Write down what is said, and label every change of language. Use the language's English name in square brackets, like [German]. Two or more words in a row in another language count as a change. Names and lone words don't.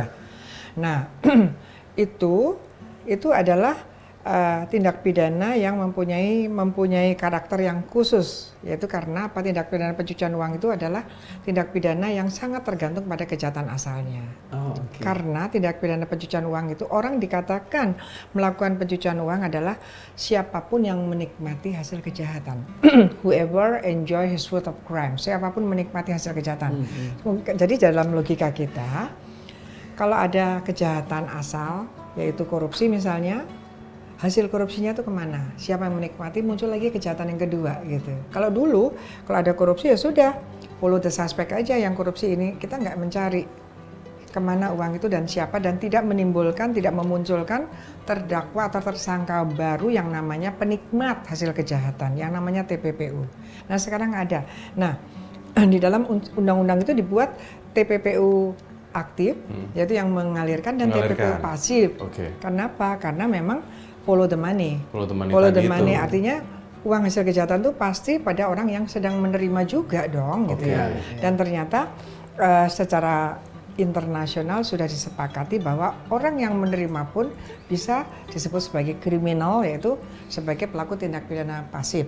[Indonesian] Nah, itu adalah tindak pidana yang mempunyai karakter yang khusus, yaitu karena apa? Tindak pidana pencucian uang itu adalah tindak pidana yang sangat tergantung pada kejahatan asalnya. Karena tindak pidana pencucian uang itu orang dikatakan melakukan pencucian uang adalah siapapun yang menikmati hasil kejahatan. [English] Whoever enjoy his fruit of crime, [Indonesian] siapapun menikmati hasil kejahatan. Jadi dalam logika kita, kalau ada kejahatan asal, yaitu korupsi misalnya, hasil korupsinya itu kemana? Siapa yang menikmati? Muncul lagi kejahatan yang kedua gitu. Kalau dulu, kalau ada korupsi ya sudah, [English] follow the suspect [Indonesian] aja yang korupsi ini. Kita nggak mencari kemana uang itu dan siapa, dan tidak memunculkan terdakwa atau tersangka baru yang namanya penikmat hasil kejahatan, yang namanya TPPU. Nah sekarang ada. Nah di dalam undang-undang itu dibuat TPPU aktif, yaitu yang mengalirkan, dan TPPU pasif. Kenapa? Karena memang [English] follow the money. Follow the money [Indonesian] artinya uang hasil kejahatan itu pasti pada orang yang sedang menerima juga dong, gitu ya. Dan ternyata secara internasional sudah disepakati bahwa orang yang menerima pun bisa disebut sebagai kriminal, yaitu sebagai pelaku tindak pidana pasif.